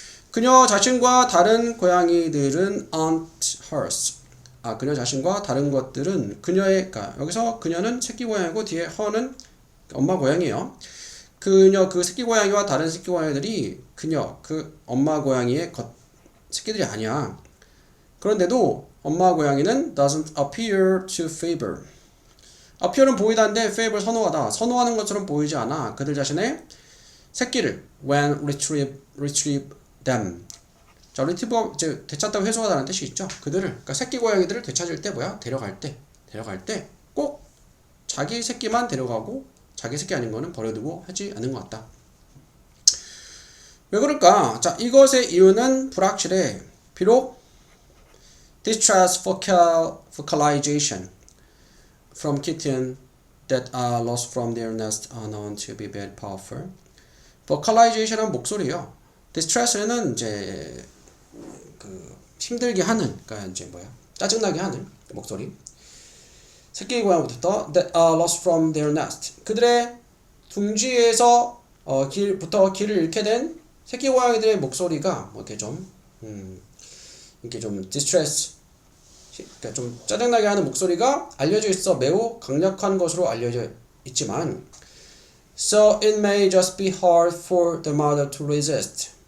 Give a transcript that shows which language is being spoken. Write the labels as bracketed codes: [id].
[ko] 그녀 자신과 다른 고양이들은 [en] aren't hers. [ko] 그녀 자신과 다른 것들은 그러니까 여기서 그녀는 새끼 고양이고 뒤에 her는 엄마 고양이에요. 그 새끼 고양이와 다른 새끼 고양이들이 그 엄마 고양이의 새끼들이 아니야. 그런데도 엄마 고양이는 [en] doesn't appear to favor. [ko] appear는 보이다인데 favor 선호하는 것처럼 보이지 않아. 그들 자신의 새끼를 [en] when retrieve them. [ko] 자, retrieve 이제 되찾다고 회수하다는 뜻이 있죠. 그러니까 새끼 고양이들을 되찾을 때 데려갈 때 꼭 자기 새끼만 데려가고 자기 새끼 아닌 거는 버려두고 하지 않는 것 같다. 왜 그럴까? 자, 이것의 이유는 불확실해. 비록 [en] distress vocalization from kitten that are lost from their nest are known to be very powerful. [ko] vocalization은 목소리예요. distress는 이제 힘들게 하는, 그러니까 이제 짜증나게 하는 목소리. 새끼 고양이부터 [en] that are lost from their nest. [ko] 그들의 둥지에서 길을 잃게 된 새끼 고양이들의 목소리가 이렇게 좀 distress, 그러니까 좀 짜증나게 하는 목소리가 알려져 있어 매우 강력한 것으로 알려져 있지만, [en] so it may just be hard for the mother to resist.